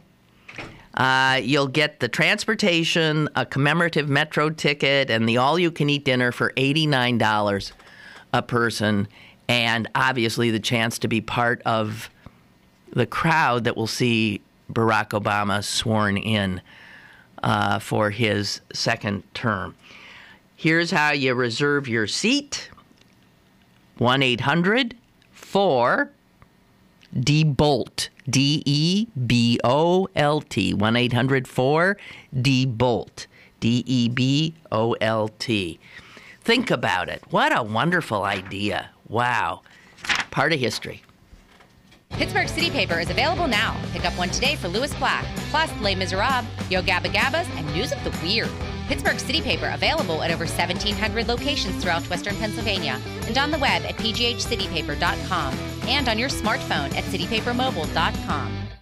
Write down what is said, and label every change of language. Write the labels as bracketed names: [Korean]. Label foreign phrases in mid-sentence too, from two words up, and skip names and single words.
[English] You'll get the transportation, a commemorative Metro ticket, and the all-you-can-eat dinner for $89 a person, and obviously the chance to be part of the crowd that will see Barack Obama sworn in for his second term. Here's how you reserve your seat. 1-800-4-DEBOLT. D-E-B-O-L-T. 1-800-4-DEBOLT. D-E-B-O-L-T. Think about it. What a wonderful idea. Wow. Part of history. Pittsburgh City Paper is available now. Pick up one today for Louis Black, plus Les Miserables, Yo Gabba Gabbas, and News of the Weird. Pittsburgh City Paper available at over 1,700 locations throughout Western Pennsylvania, and on the web at pghcitypaper.com, and on your smartphone at citypapermobile.com.